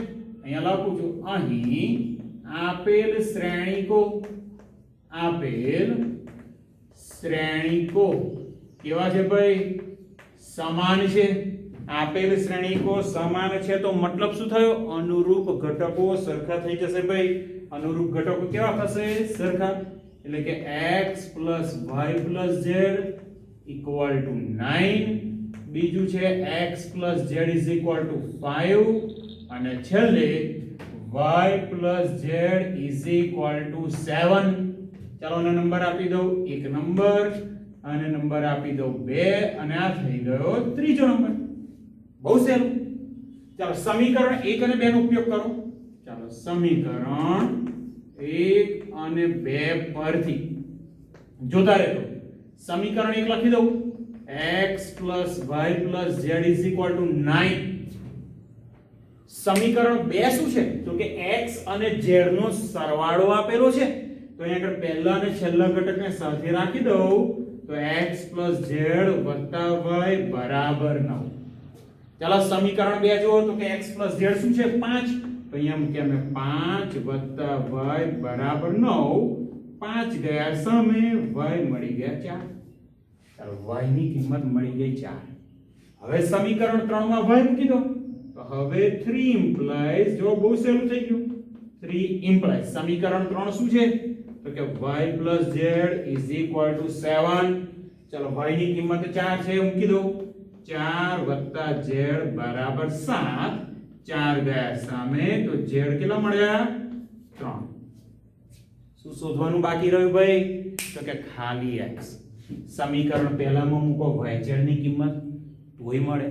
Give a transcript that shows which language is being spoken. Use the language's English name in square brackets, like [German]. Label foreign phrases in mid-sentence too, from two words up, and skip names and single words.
[Gujarati] અહીંયા લખું છું અહીં આપેલ શ્રેણિકો કેવા છે ભાઈ સમાન છે. આપેલ શ્રેણિકો સમાન છે તો મતલબ શું થયો અનુરૂપ ઘટકો સરખા થઈ જશે ભાઈ. અનુરૂપ ઘટકો કેવા થશે સરખા. એટલે કે x y z [English] equal to [Gujarati] 9. બીજું છે x z [English] is equal to [Gujarati] 5 અને છેલ્લે y z [English] is equal to [Gujarati] 7. ચાલો આનો નંબર આપી દઉં 1 નંબર અને નંબર આપી દઉં 2 અને આ થઈ ગયો ત્રીજો નંબર. બહુ સહેલું. ચાલો સમીકરણ 1 અને 2 નો ઉપયોગ કરો. ચાલો સમીકરણ 1 અને 2 પરથી જોતા રહેજો. સમીકરણ 1 લખી દઉં x y z [English] is equal to [Gujarati] 9. સમીકરણ 2 શું છે તો કે x અને z નો સરવાળો આપેલો છે. તો અહીંયા આગળ પહેલા અને છેલ્લા ઘટકને સાથે રાખી દઉં તો x z y બરાબર 9. ચાલો સમીકરણ 2 જુઓ તો કે x z શું છે 5. તો અહીંયા મૂક્યા મેં 5 y બરાબર 9. 5 ગયા સામે y મળી ગયા 4. ચાલો y ની કિંમત મળી ગઈ 4. હવે સમીકરણ 3 માં y મૂકી દો તો હવે 3 ઇમ્પ્લાઇઝ જો બહુ સહેલું થઈ ગયું. 3 ઇમ્પ્લાઇઝ સમીકરણ 3 શું છે તો કે y z [English] is equal to [Gujarati] 7. ચાલો y ની કિંમત 4 છે મૂકી દો 4 z બરાબર 7. 4 ગયા સામે તો z કેટલા મળ્યા 3. શું શોધવાનું બાકી રહ્યું ભાઈ તો કે ખાલી x. સમીકરણ પહેલામાં મૂકો y z ની કિંમત તોય મળે.